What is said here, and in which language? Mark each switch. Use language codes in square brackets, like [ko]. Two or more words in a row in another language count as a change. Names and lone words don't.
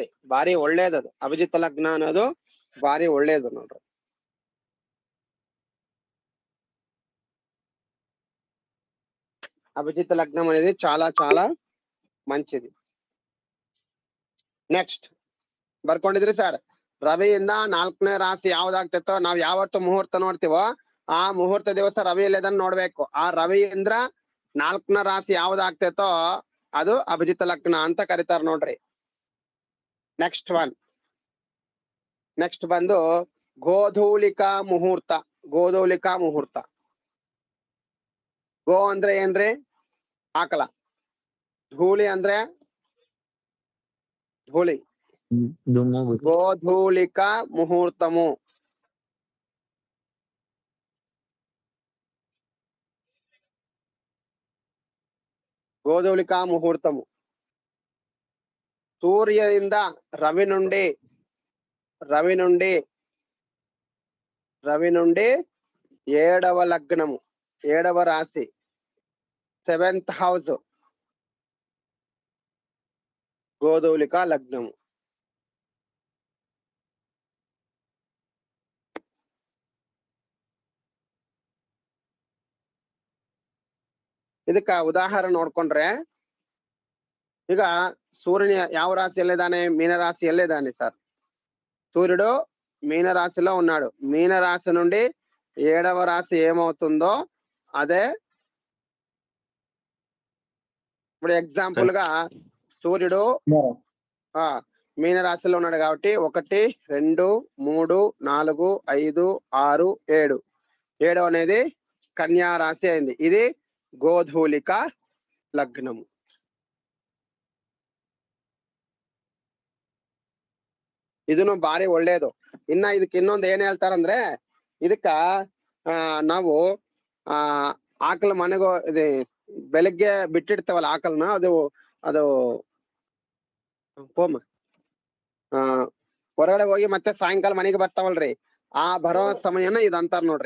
[kn] ಭಾರಿ ಒಳ್ಳೇದದು. ಅಭಿಜಿತ್ ಲಗ್ನ ಅನ್ನೋದು ಭಾರಿ ಒಳ್ಳೇದು ನೋಡ್ರಿ. [te] అభిజిత్ లగ్నం అనేది చాలా చాలా మంచిది. [kn] నెక్స్ట్ ಬರ್ಕೊಂಡಿದ್ರಿ ಸರ್? ರವಿಯಿಂದ 4ನೇ ರಾಶಿ ಯಾವ್ದಾಗ್ತೈತೋ ನಾವ್ ಯಾವತ್ತು ಮುಹೂರ್ತ ನೋಡ್ತೀವೋ ಆ ಮುಹೂರ್ತ ದಿವಸ ರವಿ ಇಲ್ಲದನ್ನ ನೋಡ್ಬೇಕು. ಆ ರವಿಯಿಂದ 4ನೇ ರಾಶಿ ಯಾವ್ದಾಗ್ತೈತೋ ಅದು ಅಭಿಜಿತ್ ಲಗ್ನ ಅಂತ ಕರೀತಾರ ನೋಡ್ರಿ. ನೆಕ್ಸ್ಟ್ ಬಂದು ಗೋಧೂಲಿಕಾ ಮುಹೂರ್ತ. ಗೋಧೂಲಿಕಾ ಮುಹೂರ್ತ. ಗೋ ಅಂದ್ರೆ ಏನ್ರಿ? ಆಕಳ. ಧೂಳಿ ಅಂದ್ರೆ ಧೂಳಿ. [te] గోధూలిక ముహూర్తము. గోధూలిక ముహూర్తము. సూర్యునింద రవి నుండి 7వ లగ్నము, 7వ రాశి 7th హౌస్ గోధూలిక లగ్నము. [kn] ಇದಕ್ಕ ಉದಾಹರಣೆ ನೋಡ್ಕೊಂಡ್ರೆ ಈಗ సూర్యుని ಯಾವ రాశిಯಲ್ಲಿದ್ದಾನೆ? ಮೀನರಾಶಿಯಲ್ಲಿದ್ದಾನೆ ಸಾರ್. [te] సూర్యుడు మీనరాశిలో ఉన్నాడు. మీనరాశి నుండి 7వ రాశి ఏమవుతుందో అదే. ఇప్పుడు ఎగ్జాంపుల్ గా సూర్యుడు మీనరాశిలో ఉన్నాడు కాబట్టి 1 2 3 4 5 6 7 7 అనేది కన్యా రాశి అయింది. ఇది గోధూలిక లగ్నము. [kn] ಇದನ್ನು ಭಾರಿ ಒಳ್ಳೇದು. ಇದಕ್ಕೆ ಇನ್ನೊಂದು ಏನ್ ಹೇಳ್ತಾರಂದ್ರೆ ಇದಕ್ಕ ನಾವು ಆಕಳ ಮನೆಗೆ ಇದೆ ಬೆಳಗ್ಗೆ ಬಿಟ್ಟಿಡ್ತೇವಲ್ಲ ಆಕಳನ್ನ ಅದು ಹೋಮ ಹೊರಗಡೆ ಹೋಗಿ ಮತ್ತೆ ಸಾಯಂಕಾಲ ಮನೆಗೆ ಬರ್ತಾವಲ್ರಿ, ಆ ಬರೋ ಸಮಯನ ಇದ್ ಅಂತಾರ ನೋಡ್ರಿ.